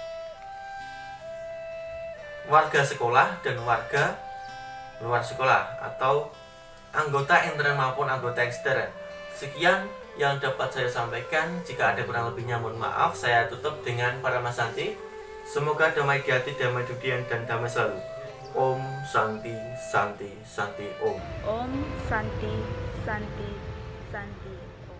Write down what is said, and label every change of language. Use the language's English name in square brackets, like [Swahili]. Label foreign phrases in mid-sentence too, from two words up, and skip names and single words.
[Indonesian] warga sekolah dan warga luar sekolah atau anggota intern maupun anggota ekstern. Sekian yang dapat saya sampaikan. Jika ada kurang lebihnya mohon maaf. Saya tutup dengan Paramasanti. Semoga damai di hati, damai di dunia, dan damai selalu. [Sanskrit] Om Santi Santi Santi Om. Om Santi Santi Santi.